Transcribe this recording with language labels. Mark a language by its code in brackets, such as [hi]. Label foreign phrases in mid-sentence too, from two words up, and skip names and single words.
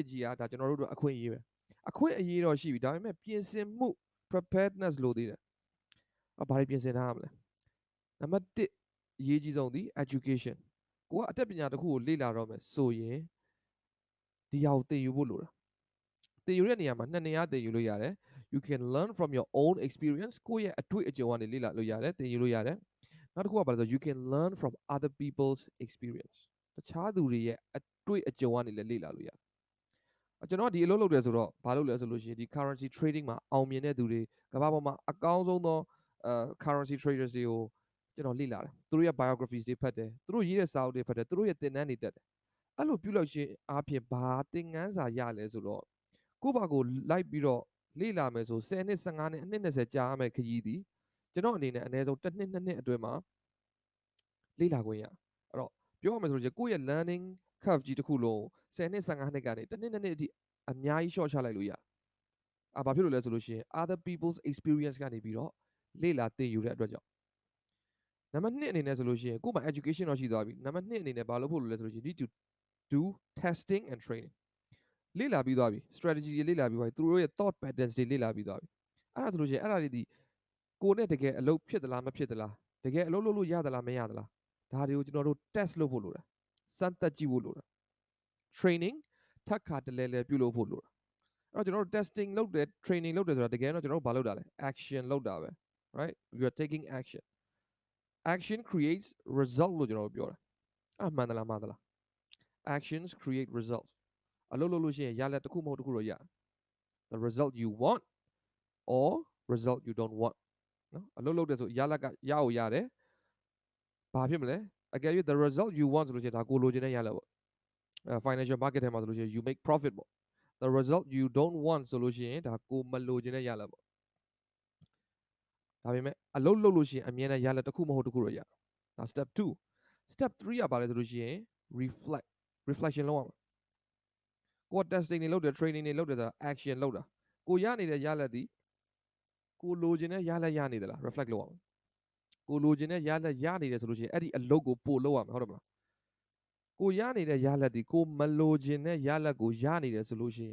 [my] ကြီးကဒါကျွန်တော်တို့အတွက်အခွင့်အရေးပဲအခွင့်အရေးတော့ရှိပြီဒါပေမဲ့ပြင်ဆင်မှု preparedness လို့သေးတယ်ဘာတွေပြင်ဆင်ထားရမလဲနံပါတ်1အရေးကြီးဆုံးသည် education ကိုကအတတ်ပညာတစ်ခုကိုလေ့လာတော့မယ်ဆိုရင် ဒီဟာကိုသင်ယူဖို့လိုတာသင်ယူတဲ့နေရာမှာနှစ်နေရာသင်ယူလို့ရတယ် [en] you can learn from your own experience [my] ကိုယ့်ရဲ့အတွေ့အကြုံကနေလေ့လာလို့ရတယ်သင်ယူလို့ရတယ် နောက်တစ်ခုကဘာလဲဆို [en] you can learn from other people's experience [my] တခြားသူတွေရဲ့အတွေ့အကြုံကနေလည်းလေ့လာလို့ရတယ်ကျွန်တော်ဒီအလုပ်လုပ်တယ် ဆိုတော့ဘာလုပ်လဲဆိုလို့ရှိရင်ဒီ [en] currency trading [my] မှာအောင်မြင်တဲ့သူတွေကမ္ဘာပေါ်မှာအကောင်းဆုံးသော [en] currency traders [my] တွေကိုကျွန်တော်လေ့လာတယ်သူတို့ရဲ့ biographies တွေဖတ်တယ်သူတို့ရေးတဲ့စာအုပ်တွေဖတ်တယ်သူတို့ရဲ့သင်တန်းတွေတက်တယ်အဲ့လိုပြုလုပ်ခြင်းအပြင်ဘာသင်ခန်းစာရလဲဆိုတော့ကိုယ့်ဘာကိုလိုက်ပြီးတော့လေ့လာမယ်ဆို10နှစ်15နှစ်အနှစ်20ကြာရမယ်ခရီးသည်ကျွန်တော်အနေနဲ့အနည်းဆုံး1နှစ်2နှစ်အတွင်းမှာလေ့လာခွင့်ရအဲ့တော့ ပြောရမယ်ဆိုလို့ရှိရင်ကိုယ့်ရဲ့ [en] learning curve [my] ကြီးတစ်ခုလုံး10နှစ်15နှစ်ကနေတစ်နှစ်နှစ်အထိအများကြီး short ချလိုက်လို့ရဘာဖြစ်လို့လဲဆိုလို့ရှိရင် [en] other people's experience [my] ကနေပြီးတော့လေ့လာသင်ယူတဲ့အတွက်ကြောင့်နံပါတ်2အနေနဲ့ဆိုလို့ရှိရင်ကိုယ့်မှာ education တော့ရှိသွားပြီနံပါတ်2အနေနဲ့ ဘာလုပ်ဖို့လိုလဲဆိုလို့ရှိရင် [en] need to do testing and training [my] လေ့လာပြီးသွားပြီ strategy တွေလေ့လာပြီးသွားပြီသူတို့ရဲ့ [en] thought patterns [my] တွေလေ့လာပြီးသွားပြီအဲ့ဒါဆိုလို့ရှိရင်အဲ့ဒါတွေဒီကိုယ်နဲ့တကယ်အလုပ်ဖြစ်သလားမဖြစ်သလားတကယ်အလုပ်လုပ် လို့ရသလားမရသလားဒါတွေကိုကျွန်တော်တို့ test လုပ်ဖို့လိုတာစမ်းသပ်ကြည့်ဖို့လိုတာ training ထပ်ခါတလဲလဲပြုလုပ်ဖို့လိုတာအဲ့တော့ကျွန်တော်တို့ testing လုပ်တယ် training လုပ်တယ်ဆိုတာတကယ်တော့ကျွန်တော်တို့ဘာလုပ်တာလဲ action လုပ်တာပဲ [en] right you are taking action creates result [my] လို့ကျွန်တော်တို့ပြောတာ အဲ့မှန်သလားမှားသလား [en] actions create results [my] အလုပ်လုပ်လို့ရှိရင်ရလဒ်တစ်ခုမဟုတ်တစ်ခုတော့ရ [en] the result you want or result you don't want [my] နော်အလုပ်လုပ်တယ်ဆိုရလဒ်ကရအောင်ရတယ်ဘာဖြစ်မလဲအကယ်၍ [en] the result you want [my] ဆိုလို့ရှိရင်ဒါကိုလိုချင်တဲ့ရလဒ်ပေါ့ [en] financial market [my] ထဲမှာဆိုလို့ရှိရင် [en] you make profit [my] ပေါ့ [en] the result you don't want [my] ဆိုလို့ရှိရင်ဒါကိုမလိုချင်တဲ့ရလဒ်ပေါ့ ဒါပေမဲ့အလုပ်လုပ်လို့ရှိရင်အမြဲတမ်းရလဒ်တစ်ခုမဟုတ်တစ်ခုတော့ရဒါ [en] step 2 step 3 [my] ကဘာလဲဆိုလို့ရှိရင် reflection လုပ်ရမှာကိုယ် testing တွေလုပ်တယ် training တွေလုပ်တယ်ဆိုတာ action လုပ်တာကိုရနေတဲ့ရလဒ်ဒီကိုလိုချင်တဲ့ရလဒ်ရနေသလား reflect လုပ်ရမှာကိုလိုချင်တဲ့ရလဒ်ရနေတယ်ဆိုလို့ရှိရင်အဲ့ဒီအလုပ်ကိုပို့လုပ်ရမှာဟုတ်တယ်မလားကိုရနေတဲ့ရလဒ်ဒီကိုမလိုချင်တဲ့ရလဒ်ကိုရနေတယ်ဆိုလို့ရှိ